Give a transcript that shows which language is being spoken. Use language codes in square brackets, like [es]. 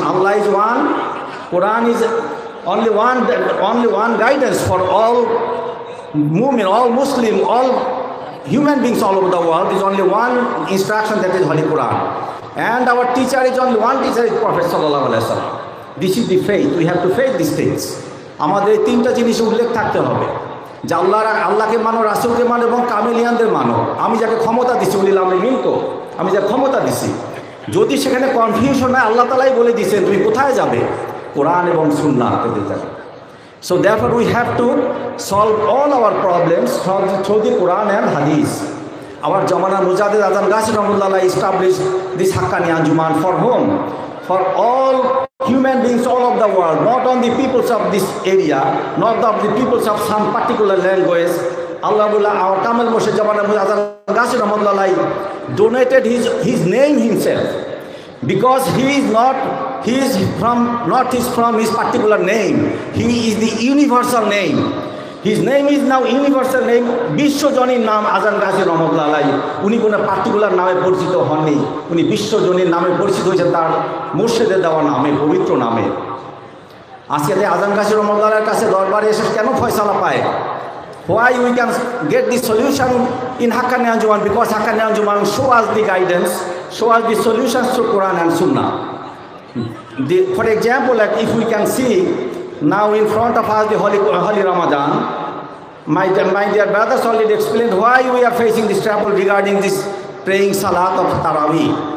[en] Allah is one, Quran is only one guidance for all mu'min, all Muslim, all human beings all over the world. Is only one instruction, that is Holy Quran. And our teacher is only one teacher, is Prophet Sallallahu Alaihi Wasallam. This is the faith. We have to face these things. [bn] আমাদের এই 3টা জিনিস উল্লেখ থাকতে হবে যে আল্লাহকে মানো, রাসূলকে মানো এবং কামেলিয়ানদের মানো। আমি যাকে ক্ষমতা দিছি, [ar] উলিল আমরি মিনকুম, [bn] আমি যাকে ক্ষমতা দিছি, যদি সেখানে কনফিউশন হয়, আল্লাহ তাআলাই বলে দিয়েছেন তুমি কোথায় যাবে, কোরআন এবং সুন্নাহতে যাবে। [en] So therefore we have to solve all our problems through the Quran and Hadith. Our Jamana Mujaddid Azam Ghazi Rahmatullah established this Haqqani Anjuman for whom? For all human beings all over the world, not only the peoples of this area, not the peoples of some particular language. Allah, our Kamil Moshe Jamana Mujaddid Azam Ghazi Rahmatullah donated his name himself, because he is from his particular name. He is the universal name. His name is now universal name. [bn] বিশ্বজনীর নাম আজান গাজী রহমাতুল্লাহ আলাইহি। উনি কোনো particular নামে পরিচিত হননি, উনি বিশ্বজনীর নামে পরিচিত হয়েছেন তার মুর্শিদের দেওয়া নামে, পবিত্র নামে। আজকে আজান গাজী রহমাতুল্লাহ আলাইহির কাছে দরবারে এসে কেন ফয়সালা পায়? [en] Why we can get the solution in Haqqani Anjuman? Because Haqqani Anjuman show us the guidance, show us the solutions to Quran and Sunnah. For example, like if we can see now in front of us the holy Ramadan, my dear brothers already explained why we are facing this trouble regarding this praying Salat of Taraweeh.